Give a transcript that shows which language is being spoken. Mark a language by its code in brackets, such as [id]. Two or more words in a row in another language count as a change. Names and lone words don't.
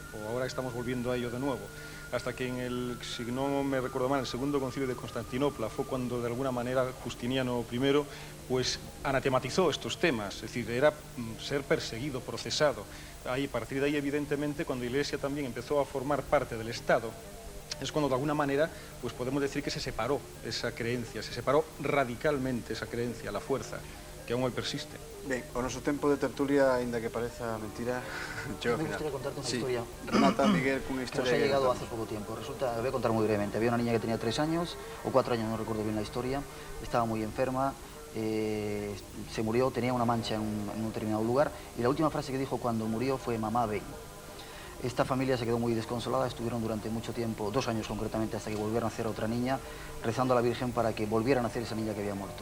[es] O ahora estamos volviendo a ello de nuevo. Hasta que si no me recuerdo mal, el segundo concilio de Constantinopla fue cuando, de alguna manera, Justiniano I, pues anatematizó estos temas, es decir, era ser perseguido, procesado. A partir de ahí, evidentemente, cuando la Iglesia también empezó a formar parte del Estado, es cuando de alguna manera pues podemos decir que se separó esa creencia, se separó radicalmente esa creencia, la fuerza, que aún hoy persiste. [gl] Ben, o noso tempo de tertulia, ainda que pareza mentira, chega ao final. [es] Me gustaría contarte una historia. Remata Miguel con una Que historia. nos ha llegado hace poco tiempo. Resulta, voy a contar muy brevemente. Había una niña que tenía 3 años, o 4 años, no recuerdo bien la historia. Estaba muy enferma, se murió, tenía una mancha en un determinado lugar, y la última frase que dijo cuando murió fue "mamá, ven". Esta familia se quedó muy desconsolada, estuvieron durante mucho tiempo, 2 años concretamente, hasta que volviera a nacer otra niña, rezando a la Virgen para que volviera a nacer esa niña que había muerto.